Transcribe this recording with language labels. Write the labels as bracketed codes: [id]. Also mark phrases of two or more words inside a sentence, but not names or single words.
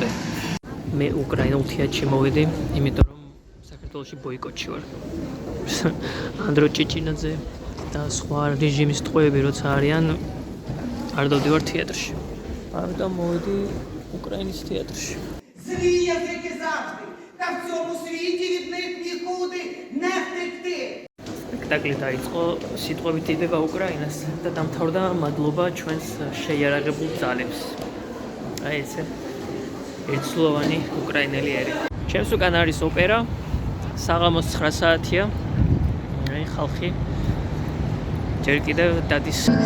[ka] მე უკრაინა უთიათში მოვედი, იმიტომ რომ საქართველოში ბოიკოტში ვარ. ანდრო ჭიჭინაძე და სხვა რეჟიმის ტყვეები როცა არიან, არ დავდივარ თეატრში. ამიტომ მოვედი უკრაინის თეატრში. [uk] Та в цьому світі від них нікуди не втекти. [ka] სპექტაკლი დაიწყო სიტყვებით იდება უკრაინას და დამთავრდა მადლობა ჩვენს შეიარაღებულ ძალებს. აი ესე ერთსულოვანი უკრაინელი ერი. ჩემს უკან არის ოპერა, საღამოს 9 საათია. აი ხალხი ჯერ კიდევ დადის.